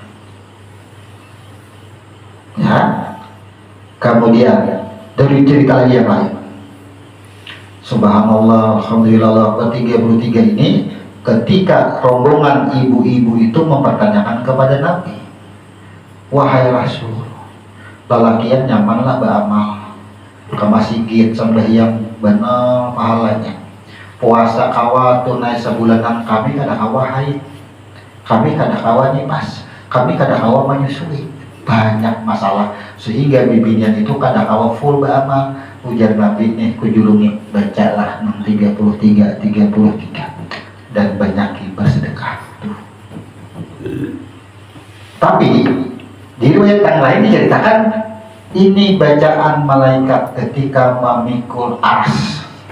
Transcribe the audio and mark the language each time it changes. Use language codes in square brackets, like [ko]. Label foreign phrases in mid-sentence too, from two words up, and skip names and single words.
[id] Ya. Kemudian dari cerita lagi yang lain. [ar] سبحان الله الحمد لله الله أكبر [id] 33 ini ketika rombongan ibu-ibu itu mempertanyakan kepada Nabi, wahai Rasul, [bjn] lalakian nyamanlah beramal ke masjid sembahyang benar pahalanya, puasa kawa tunai sebulanan, kami kada kawa haid, kami kada kawa nipas, kami kada kawa menyusui, banyak masalah sehingga bibinya itu kada kawa full beramal. Ujar Nabi nih kujulungi bacalah 33 dan banyak bersedekah. [id] Tapi di riwayat yang lain diceritakan ini bacaan malaikat ketika memikul aras.